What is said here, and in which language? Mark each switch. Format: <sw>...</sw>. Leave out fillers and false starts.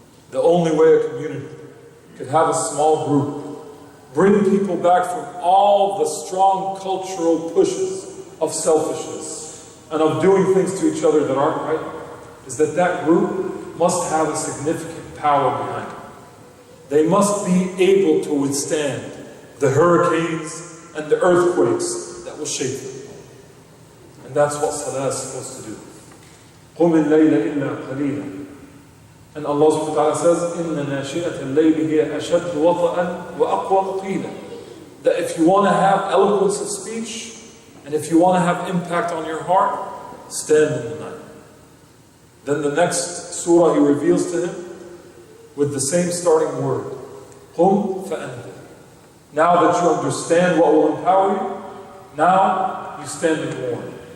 <en>The only way a community could have a small group bring people back from all the strong cultural pushes of selfishness and of doing things to each other that aren't right, is that that group must have a significant power behind it. They must be able to withstand the hurricanes and the earthquakes that will shake them. And that's what Salah is supposed to do.</en> <ar>قُمِ اللَّيْلَ إِلَّا قَلِيلًا.</ar> <en>And Allah subhanahu wa ta'ala says,</en> <ar>إِنَّ نَاشِئَةَ اللَّيْلِ هِيَ أَشَدُّ وَطَئًا وَأَقْوَمُ قِيلًا.</ar> <en>That if you want to have eloquence of speech, and if you want to have impact on your heart, stand in the night. Then the next surah he reveals to him with the same starting word.</en> <ar>قُمْ فَأَنذِرْ.</ar> <en>Now that you understand what will empower you, now you stand and warn.</en>